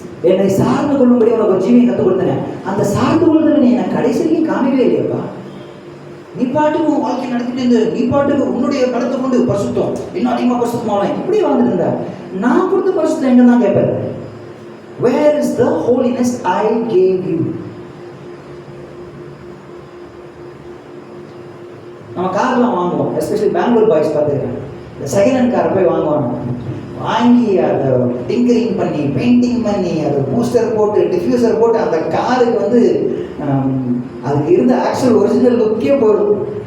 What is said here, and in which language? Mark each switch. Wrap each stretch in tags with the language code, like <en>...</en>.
<ta>என்னை சார்ந்து கொள்ளும்படி உனக்கு ஒரு ஜீவியம் கற்றுக் கொடுத்தேன், அந்த சார்ந்து கொள்ளுதல் நீ என்னை கடைசிக்கு காமிக்கவே இல்லையப்பா. நீ பாட்டுக்கு உன் வாழ்க்கை நடத்திட்டு இருந்து நீ பாட்டுக்கு உன்னுடைய படத்தை கொண்டு பரிசுத்தம் இன்னும் அதிகமாக பரிசுத்தமாக இப்படி வாழ்ந்துட்டு இருந்த நான் கொடுத்த பரிசுத்தம் எங்க தான் கேட்பேன்.</ta> <en>Where is the holiness I gave you?</en> <ta>நம்ம கார்லாம் வாங்குவோம், எஸ்பெஷலி பெங்களூர் பாய்ஸ் பார்த்துருக்கேன். இந்த செகண்ட் ஹேண்ட் காரை போய் வாங்குவாங்க, வாங்கி அதை டிங்கரிங் பண்ணி பெயிண்டிங் பண்ணி அதை பூஸ்டர் போட்டு டிஃப்யூசர் போட்டு அந்த காருக்கு வந்து அதுக்கு இருந்த ஆக்சுவல் ஒரிஜினல் லுக்கே போயிடும்.</ta>